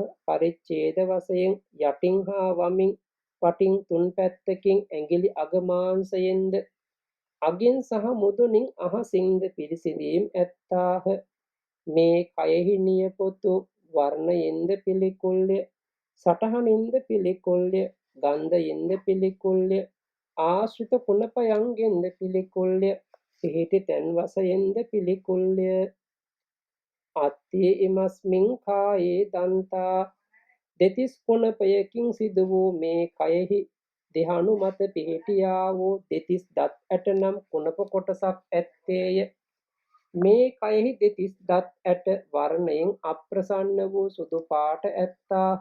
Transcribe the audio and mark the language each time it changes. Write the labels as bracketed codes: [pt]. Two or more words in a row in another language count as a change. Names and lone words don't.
[si] පරිච්ඡේද වශයෙන් යටින් හා වමින් වටින් තුන් පැත්තකින් ඇඟිලි අග මාංශයෙන්ද අගින් සහ මුදුනින් අහසින්ද පිරිසිඳීම් ඇත්තාහ. මේ කයෙහි නියපොතු වර්ණයෙන්ද පිළිකුල්ය, සටහනින්ද පිළිකුල්ය, ගන්ධයෙන්ද පිළිකුල්ය, ආශ්‍රිත කුණපයන්ගෙන්ද පිළිකුල්ය, පිහිටි තැන් වශයෙන්ද පිළිකුල්ය. [pi] අත්ති ඉමස්මින් කායේ දන්තා [si] දෙතිස් කුණපයකින් සිදු වූ මේ කයෙහි දෙහණු මත පිහිටියා වූ දෙතිස් දත් ඇට නම් කුණප කොටසක් ඇත්තේය. මේ කයෙහි දෙතිස් දත් ඇට වර්ණයෙන් අප්‍රසන්න වූ සුදු පාට ඇත්තාහ.